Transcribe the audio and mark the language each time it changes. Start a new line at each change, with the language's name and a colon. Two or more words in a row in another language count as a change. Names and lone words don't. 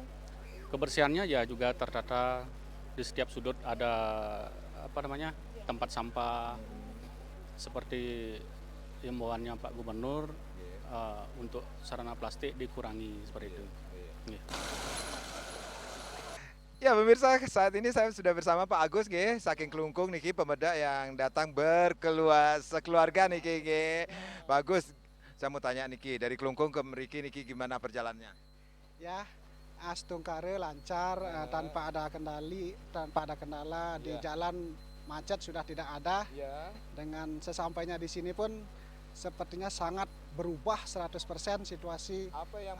Indonesian: Kebersihannya ya juga tertata, di setiap sudut ada apa namanya tempat sampah, seperti himbauannya Pak Gubernur nggih. untuk sarana plastik dikurangi seperti itu. Nggih. Ya pemirsa, saat ini saya sudah bersama Pak Agus nggih, saking Kelungkung niki pemedak yang datang sekeluarga niki nggih. Pak Agus, saya mau tanya niki dari Kelungkung ke
Balinese: mriki niki
Indonesian: gimana perjalanannya? Ya, Astungkari lancar tanpa ada kendala di Ya. jalan macet sudah tidak ada. Ya. Dengan sesampainya di sini pun sepertinya sangat berubah 100% situasi Apa yang